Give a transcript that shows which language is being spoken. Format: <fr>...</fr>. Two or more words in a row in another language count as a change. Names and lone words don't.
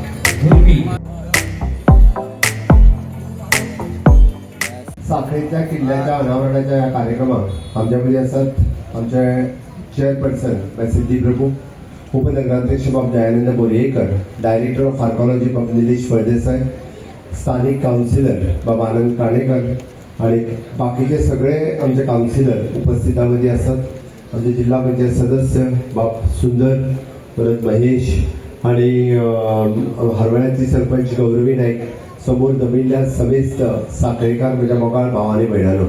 <mr>साखळीच्या किल्ल्याच्या अनावरणाच्या या कार्यक्रमात आमच्याकडे असतात आमचे चेअरपर्सन सिद्धी प्रभू, उपनगराध्यक्ष बाब दयानंद बोरेकर,</mr> <en>Director of Archaeology</en> <mr>बाब निलेश फळदेसाई, स्थानिक काउन्सिलर बाब आनंद काणेकर आणि बाकीचे सगळे आमचे काउन्सिलर उपस्थितामध्ये असतात.</mr> <kok>आमचे जिल्हा पंचायत सदस्य बाब सुंदर, परत महेश आणि हरवळ्याची सरपंच गौरवी नाईक, समोर दमिल्ल्या समेस्त साखळेकार म्हज्या मोगाळ भाव आनी भयणानो.</kok>